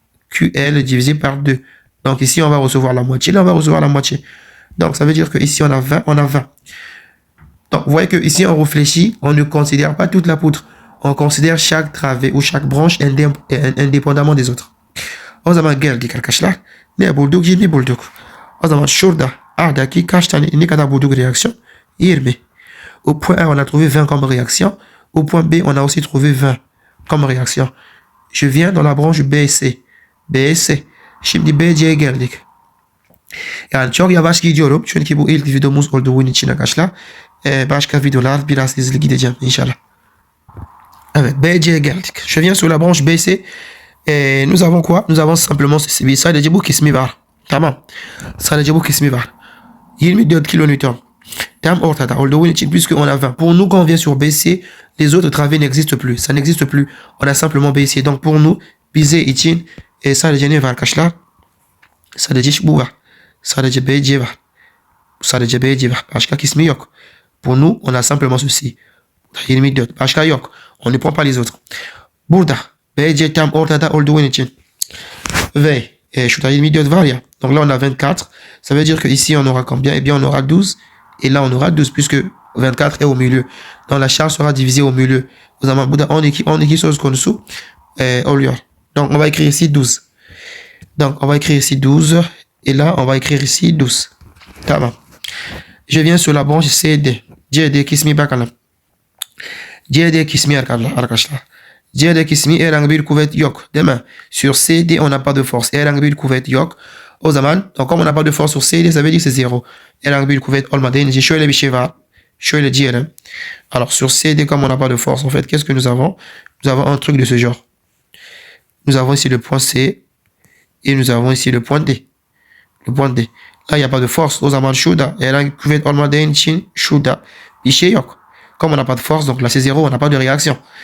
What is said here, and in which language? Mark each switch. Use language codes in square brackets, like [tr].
[fr] QL divisé par 2. Donc, ici, on va recevoir la moitié. Là, on va recevoir la moitié. Donc, ça veut dire que ici on a 20, on a 20. Donc, vous voyez que ici on réfléchit, on ne considère pas toute la poutre. On considère chaque travée ou chaque branche indépendamment des autres. [tr] O zaman geldik arkadaşlar. Ne bulduk? 20 bulduk. O zaman şurada A'daki kaç tane ne kadar bulduk réaction? 20. [fr] Au point A, on a trouvé 20 comme réaction. Au point B, on a aussi trouvé 20 comme réaction. Je viens dans la branche BC. [tr] BC. Şimdi BC'ye geldik. Yani çok yavaş gidiyorum. Çünkü bu ilk videomuz olduğu için arkadaşlar. Başka videolar biraz hızlı gideceğim inşallah. Evet, BC'ye geldik. [fr] Je viens sur la branche BC. Nous avons quoi? Nous avons simplement ceci. [tr] Sadece bu kısmı var. Tamam. Sadece bu kısmı var. 24 kilonewton. Tam ortada olduğu için [fr] puisque on a 20. Pour nous, quand on vient sur BC, les autres travées n'existent plus. Ça n'existe plus. On a simplement BC. Donc pour nous, [tr] bize için sadece ne var arkadaşlar? Sadece bu var. Sadece BC var. Sadece BC var. Başka kısmı yok. [fr] Pour nous, on a simplement ceci. 24. [tr] Başka yok. [fr] On ne prend pas les autres. [tr] Burada BC tam ortada olduğu için ve şurada 24 var ya. [fr] Donc là on a 24. Ça veut dire que ici on aura combien? Eh bien on aura 12. Et là on aura 12 puisque 24 est au milieu. Donc la charge sera divisée au milieu. [tr] O zaman burada 12 söz konusu oluyor. [fr] Donc on va écrire ici 12. Donc on va écrire ici 12. Et là, on va écrire ici 12. Tamam. Je viens sur la branche CD. [tr] CD kısmı bakalım. CD kısmı arkadaşlar. Diğerde kismi herhangi bir kuvvet yok. Değil mi? [fr] Sur CD, on n'a pas de force. [tr] Herhangi bir kuvvet yok. O zaman, [fr] donc comme on n'a pas de force sur CD, ça veut dire que c'est 0. [tr] Herhangi bir kuvvet olmadığı için şöyle bir şey var. Şöyle diyelim. [fr] Alors, sur CD, comme on n'a pas de force, en fait, qu'est-ce que nous avons? Nous avons un truc de ce genre. Nous avons ici le point C et nous avons ici le point D. Le point D. Là, il n'y a pas de force. [tr] O zaman şurada herhangi bir kuvvet olmadığı için şurada bir şey yok. [fr] Comme on n'a pas de force, donc là c'est 0, on n'a pas de réaction.